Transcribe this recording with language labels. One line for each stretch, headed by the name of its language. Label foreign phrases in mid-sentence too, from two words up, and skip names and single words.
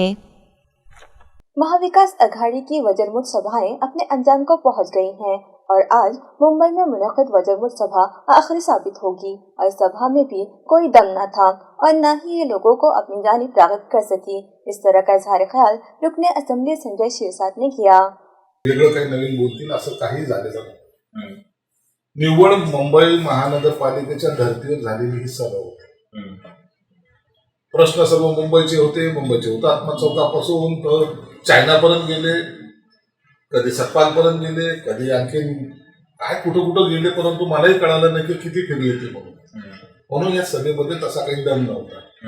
Urdu: مہاوکاس اگھاڑی کی وجر مٹ سبھائیں اپنے انجام کو پہنچ گئی ہیں اور آج ممبئی میں منعقد وجر مٹ سبھا آخری ثابت ہوگی، اور اس سبھا میں بھی کوئی دم نہ تھا اور نہ ہی یہ لوگوں کو اپنی جانب راغب کر سکی۔ اس طرح کا اظہار خیال رکن اسمبلی سنجے شیرسات نے کیا۔
Marathi: वेगळं काही नवीन बोलतील असं काही झालेलं नाही। निव्वळ मुंबई महानगरपालिकेच्या धर्तीवर झालेली ही सभा होती। प्रश्न सर्व मुंबईचे होते, मुंबईचे हुतात्मा चौकापासून तर चायनापर्यंत गेले, कधी सतपालपर्यंत गेले, कधी आणखीन काय कुठं कुठं गेले, परंतु मलाही कळालं नाही की किती फिरली ती म्हणून या सभेमध्ये तसा काही दम नव्हता।